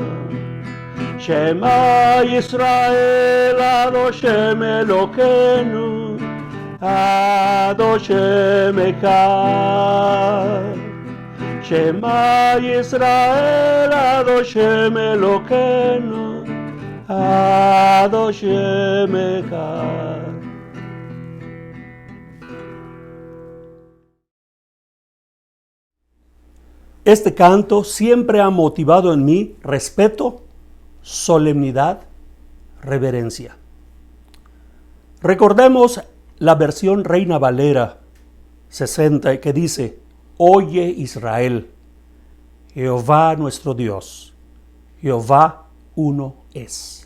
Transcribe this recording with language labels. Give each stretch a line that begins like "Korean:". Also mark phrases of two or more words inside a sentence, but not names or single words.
Hebrew: שמע ישראל אדושם אלוהינו אדושם אחד. שמע ישראל, אדושם אלוקינו, אדושם אחד.
Spanish: Este canto siempre ha motivado en mí respeto, solemnidad, reverencia. Recordemos la versión Reina Valera 60 que dice: Oye Israel, Jehová nuestro Dios, Jehová uno es.